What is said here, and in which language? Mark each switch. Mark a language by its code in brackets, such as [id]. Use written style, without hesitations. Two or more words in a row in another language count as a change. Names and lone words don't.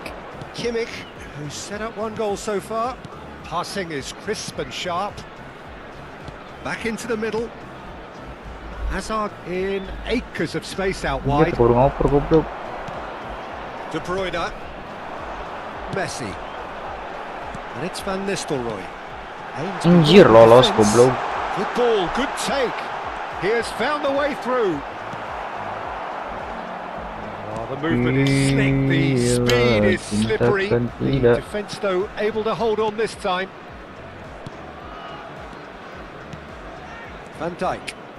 [en] Kimmich, who's set up 1 goal so far. Passing is crisp and sharp. Back into the middle. Hazard in acres of space out wide. De Bruyne. Messi. And it's Van Nistelrooy. [id] Anjir, lolos goblok. [en] Good ball, good take. He has found the way through. The movement is slick, the speed is slippery. The defence, though, able to hold on this time. Van Dijk.